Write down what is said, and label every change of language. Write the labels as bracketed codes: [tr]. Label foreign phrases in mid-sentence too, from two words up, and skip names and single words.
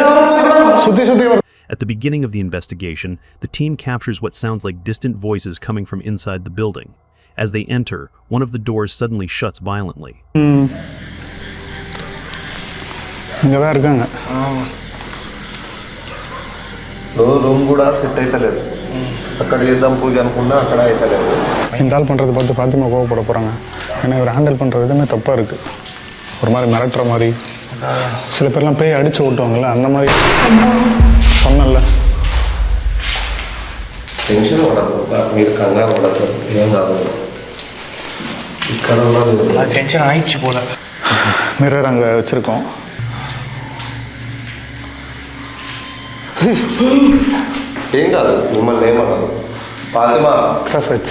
[en] At the beginning of the investigation, the team captures what sounds like distant voices coming from inside the building. As they enter, one of the doors suddenly shuts violently. [ta] இங்கே தான் இருக்காங்க. [te] రూమ్ కూడా సెట్ అవుతలేదు. అక్కడ చేద్దాం పూజ అనుకున్నా అక్కడ అవుతలేదు. [ta] இந்த ஆள் பண்ணுறது பார்த்து ஃபாத்திமா கோவப்பட போகிறாங்க. ஏன்னா இவர் ஹேண்டில் பண்ணுற விதமே தப்பாக இருக்குது. ஒரு மாதிரி மிரட்டுற மாதிரி, சில பேர்லாம் போய் அடிச்சு ஓட்டுவாங்கல்ல, அந்த மாதிரி சொன்னல. [te] టెన్షన్ పడదు, మీరు కంగారు పడదు, ఏం కాదు. ఇక్కడ [ta] టెన్షన్ ஆயிடுச்சு போல. மிரர் அங்கே வச்சுருக்கோம். [te] ఏం కాదు, మిమ్మల్ని ఏమన్నాను. ఫాతిమా క్రాస్ వచ్చి